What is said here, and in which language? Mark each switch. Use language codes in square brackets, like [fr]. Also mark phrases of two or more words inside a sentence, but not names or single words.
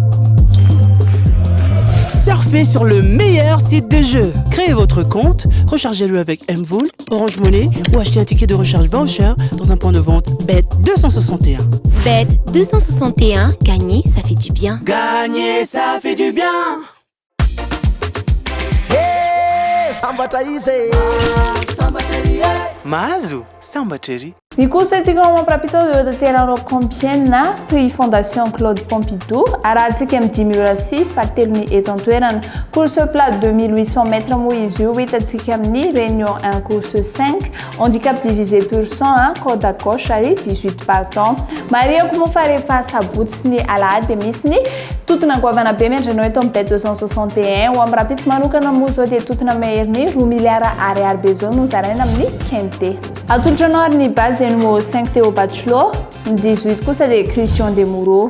[fr] Surfez sur le meilleur site de jeu. Créez votre compte, rechargez-le avec Mvool, Orange Money ou achetez un ticket de recharge voucher dans un point de vente Bet 261. Bet 261, gagner, ça fait du bien. Gagner, ça fait du bien. Hey, samba taize. Mahazo, samba cherry. [mg] Ny kosa antsika mampirapitra eo da terano Compiègne na prix Fondation Claude Pompidou arahantsika amin'ny 10 000 sy fahatelo ny eto an-toerana. [fr] Course plat 2800 mètres [mg] moa izy io hitantsika amin'ny [fr] Réunion 1 course 5 handicap divisé pur sang corde à coche [mg] ary 18 partants. Mariako moa fa rehefa sabotsy sy ny alahady dia misy ny totona goavana be miandranao eto amin'ny bet 261 ho amin'ny rapitso manokana moa zao dia totona mahery ny 2 milliards ariary be zao no zaraina amin'ny quinté. Atolotranao ary ny base dia numéro 5 Théo Bachelot, 18 kosa dia Christian Demoureau.